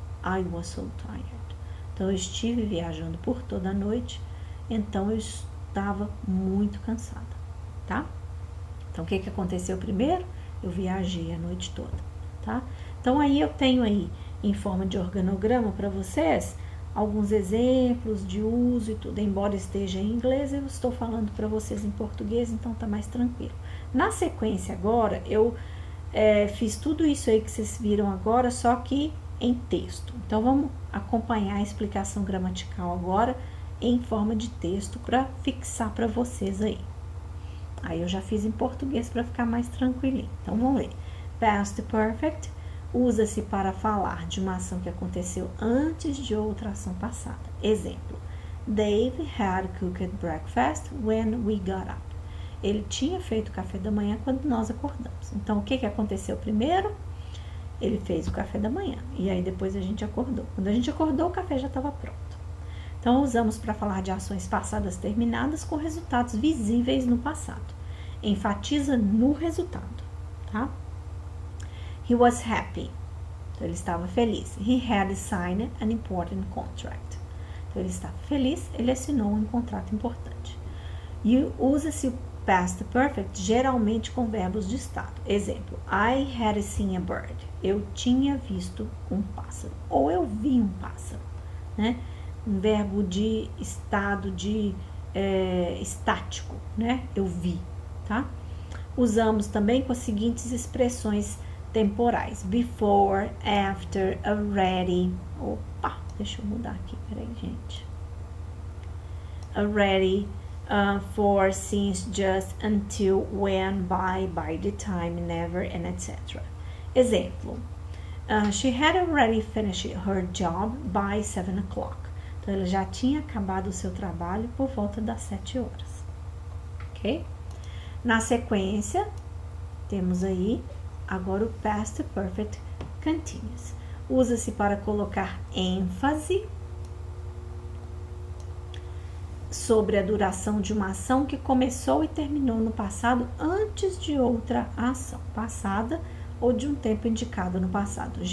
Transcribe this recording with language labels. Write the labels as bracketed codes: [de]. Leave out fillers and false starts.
[en] I was so tired. [pt] Então, eu estive viajando por toda a noite. Então, eu estava muito cansada, tá? Então, o que aconteceu primeiro? Eu viajei a noite toda, tá? Então, aí eu tenho aí, em forma de organograma para vocês, alguns exemplos de uso e tudo. Embora esteja em inglês, eu estou falando para vocês em português, então tá mais tranquilo. Na sequência agora, eu fiz tudo isso aí que vocês viram agora, só que em texto. Então, vamos acompanhar a explicação gramatical agora em forma de texto para fixar para vocês aí. Aí eu já fiz em português para ficar mais tranquilinho. Então, vamos ler. Past Perfect usa-se para falar de uma ação que aconteceu antes de outra ação passada. [en] Exemplo: Dave had cooked breakfast when we got up. [pt] Ele tinha feito café da manhã quando nós acordamos. Então, o que aconteceu primeiro? Ele fez o café da manhã. E aí, depois a gente acordou. Quando a gente acordou, o café já estava pronto. Então, usamos para falar de ações passadas terminadas com resultados visíveis no passado. Enfatiza no resultado, tá? [en] He was happy. [pt] Então, ele estava feliz. [en] He had signed an important contract. [pt] Então, ele estava feliz, ele assinou um contrato importante. E usa-se o past perfect geralmente com verbos de estado. [en] Exemplo: I had seen a bird. [pt] Eu tinha visto um pássaro. Ou eu vi um pássaro, né? Um verbo de estado de estático, né? Eu vi, tá? Usamos também com as seguintes expressões temporais: before, after, already. Opa, deixa eu mudar aqui, peraí, gente. [en] Already, for, since, just, until, when, by the time, never, and etc. Exemplo: she had already finished her job by 7 o'clock. [pt] Então, ela já tinha acabado o seu trabalho por volta das 7 horas. Ok? Na sequência, temos aí agora o past perfect continuous. Usa-se para colocar ênfase sobre a duração de uma ação que começou e terminou no passado antes de outra ação passada ou de um tempo indicado no passado.